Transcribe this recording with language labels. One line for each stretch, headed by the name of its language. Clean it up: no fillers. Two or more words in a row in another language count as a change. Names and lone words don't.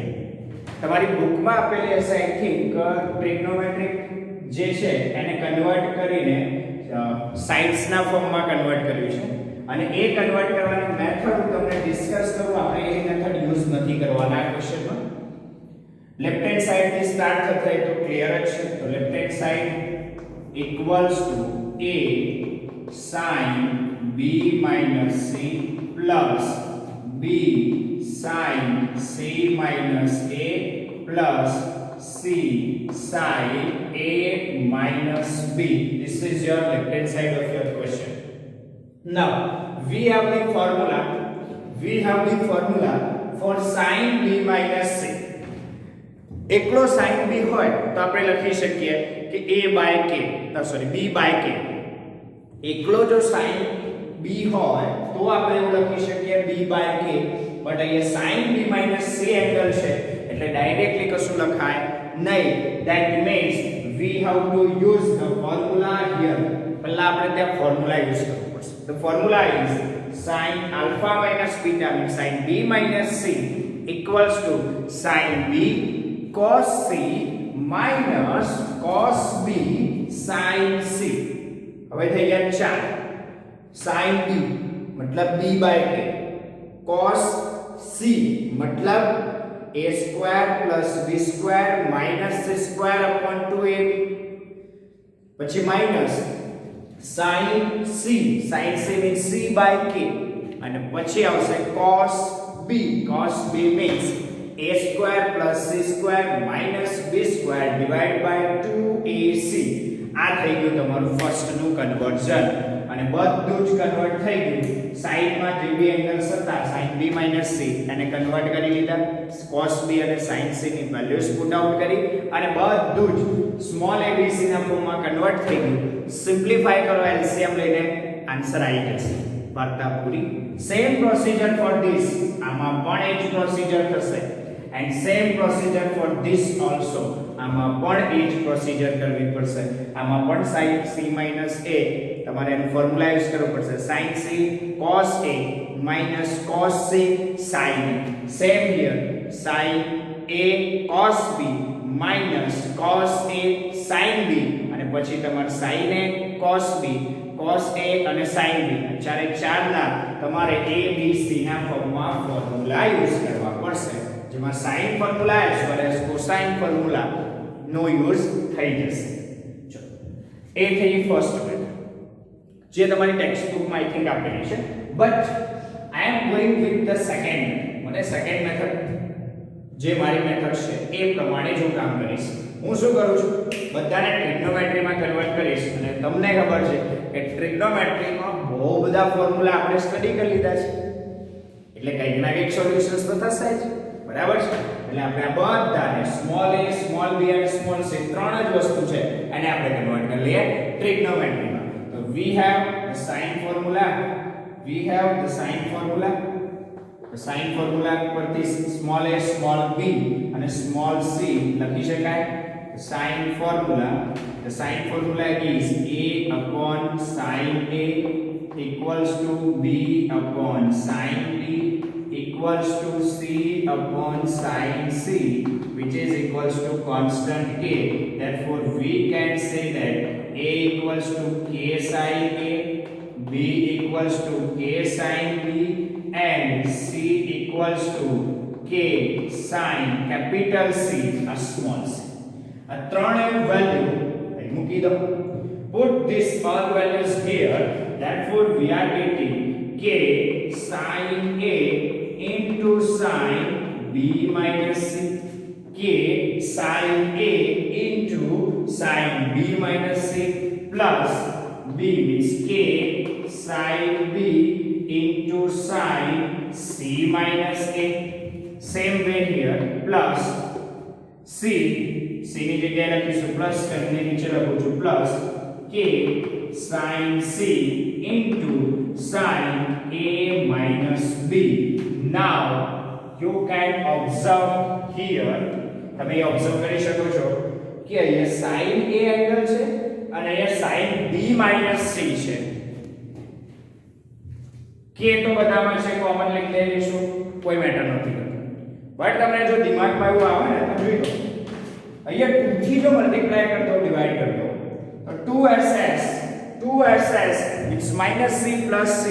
Gujarati: તમારી બુકમાં આપેલી હશે
English: I think trigonometric
Gujarati: જે છે એને કન્વર્ટ કરીને સાઇડ્સના ફોર્મમાં કન્વર્ટ કર્યું છે અને એ કન્વર્ટ કરવાની મેથડ હું તમને ડિસ્કસ કરું. આપણે એ
English: method use
Gujarati: નથી કરવાના આ ક્વેશ્ચનમાં.
English: left hand side
Gujarati: થી સ્ટાર્ટ થતા તો ક્લિયર જ છે.
English: તો left hand side equals to a sin b minus c plus b sin c minus a plus c sin a minus b. This is your left hand side of your question. Now we have the formula for sin b minus c.
Gujarati: એકલો
English: sin b
Gujarati: હોય તો આપણે લખી શકીએ કે
English: a by k b by k.
Gujarati: એકલો જો
English: sin b
Gujarati: હોય તો આપણે એવું લખી શકીએ
English: b by k.
Gujarati: બટ અહીંયા
English: sin b minus c
Gujarati: એંગલ છે એટલે ડાયરેક્ટલી કશું લખાય નહીં.
English: That means we have to use the formula here.
Gujarati: પહેલા આપણે ત્યાં
English: formula use
Gujarati: કરવું પડશે.
English: The formula is sin alpha minus beta means sin b minus c equals to sin b cos c minus cos b sin c.
Gujarati: હવે થઈ ગયા 4.
English: sin b मतलब b by k, cos c मतलब a square plus b square minus c square upon 2ab. પછી minus sin c means c by k
Gujarati: અને પછી આવશે
English: cos b means a square plus c square minus b square divided by 2ac.
Gujarati: આ થઈ ગયું તમારું ફર્સ્ટ નું કન્વર્ઝન અને બધું જ કન્વર્ટ થઈ ગયું. સાઈડમાં જે બી એંગલ્સ હતા
English: sin b c
Gujarati: એને કન્વર્ટ કરી લીધા.
English: cos b
Gujarati: અને sin c ની વેલ્યુઝ
English: put out
Gujarati: કરી અને બધું જ
English: small abc
Gujarati: ના ફોર્મમાં કન્વર્ટ થઈ ગયું. સિમ્પ્લિફાય કરો LCM લઈને આન્સર આવી જશે. વાર્તા પૂરી.
English: same procedure for this.
Gujarati: આમાં પણ એ જ પ્રોસિજર થશે
English: and same procedure for this also.
Gujarati: આમાં પણ એ જ પ્રોસિજર કરવી પડશે. આમાં પણ
English: sin c minus a
Gujarati: તમારે એનું
English: formula use
Gujarati: કરવું પડશે.
English: sin c cos a minus cos c sin a. Same here sin a cos b minus cos a sin b
Gujarati: અને પછી તમારે
English: sin a cos b cos a અને sin b
Gujarati: ચારે ચારના તમારે
English: a b c
Gujarati: ના ફોર્મમાં ફોર્મ્યુલા યુઝ કરવા પડશે. જેમાં
English: sin formula as well as cosine formula
Gujarati: નો યુઝ થઈ જશે. ચલો એ થઈ
English: first method
Gujarati: જે તમારી ટેક્સ્ટ બુકમાં
English: I think
Gujarati: આપેલી છે.
English: બટ I I am going with the second.
Gujarati: મને
English: second method
Gujarati: જે મારી મેથડ છે એ પ્રમાણે જ હું કામ કરીશ. હું શું કરું છું, બધાને ટ્રિગ્નોમેટ્રીમાં કન્વર્ટ કરીશ અને તમને ખબર છે કે ટ્રિગ્નોમેટ્રીમાં બહુ બધા ફોર્મ્યુલા આપણે સ્ટડી કરી લીધા છે એટલે કંઈક ના કંઈક સોલ્યુશન્સ તો થશે જ, બરાબર છે. એટલે આપણે આ બધાને
English: small a small b
Gujarati: અને
English: small c
Gujarati: ત્રણ જ વસ્તુ છે અને આપણે કન્વર્ટ કરી લઈએ ટ્રિગ્નોમેટ્રીમાં.
English: તો we have the sin formula, the sin formula પરથી small a small b અને small c
Gujarati: લખી શકાય.
English: the sin formula is a upon sin a equals to b upon sin b equals to c upon sin c, which is equals to constant k. Therefore we can say that a equals to k sin a, b equals to k sin b and c equals to k sin capital C a small c.
Gujarati: A ત્રણે value અહીં મૂકી દો.
English: Put this all values here. Therefore we are getting k sin a into sin b minus c, k sin a into sin b minus c plus b means k sin b into sin c minus a. Same way here plus c
Gujarati: ની જગ્યાએ લખીશું
English: પ્લસ
Gujarati: કરીને નીચે લખું છું
English: પ્લસ k sin c into sin a minus b. Now you can observe here,
Gujarati: તમે ઓબ્ઝર્વ કરી શકો છો કે અહીંયા
English: sin a
Gujarati: એંગલ છે અને અહીંયા
English: sin b minus c
Gujarati: છે. k તો બધામાં છે, કોમન લઈ લઈશું, કોઈ મેટર નથી કરતું. બટ તમને જો દિમાગમાં એવું આવે ને તો જોઈ લો, અહીંયા 2 થી જો મલ્ટીપ્લાય કરતો ડિવાઇડ કરતો તો 2ss
English: it's minus c plus c.